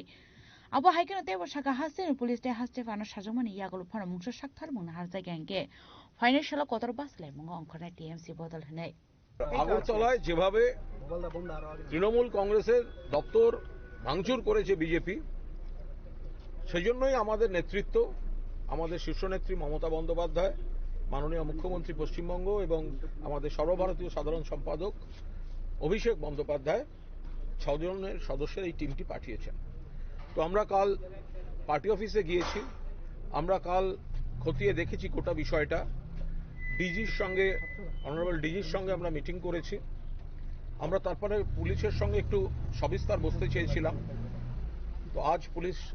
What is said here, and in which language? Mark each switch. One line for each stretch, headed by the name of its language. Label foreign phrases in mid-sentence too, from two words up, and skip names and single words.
Kok Borok: Abo haikeno te bashaka hasen police te haste fana shajomani yagolo phana mungso shakthar mungna harja gangke financial kotor basle mungo onkone TMC bodol hne
Bangla: আগরতলায় যেভাবে তৃণমূল কংগ্রেসের দপ্তর ভাঙচুর করেছে বিজেপি সেজন্যই আমাদের নেতৃত্ব আমাদের শীর্ষ নেত্রী মমতা বন্দ্যোপাধ্যায় মাননীয় মুখ্যমন্ত্রী পশ্চিমবঙ্গ এবং আমাদের সর্বভারতীয় সাধারণ সম্পাদক অভিষেক বন্দ্যোপাধ্যায় 6 জনের সদস্যের এই টিমটি পাঠিয়েছেন তো আমরা কাল
English: party office
Bangla: গিয়েছি আমরা কাল খতিয়ে দেখেছি গোটা বিষয়টা ডিজির সঙ্গে
English: honourable DG
Bangla: সঙ্গে আমরা মিটিং করেছি আমরা তারপরে পুলিশের সঙ্গে একটু সবিস্তার বসতে চেয়েছিলাম তো আজ পুলিশ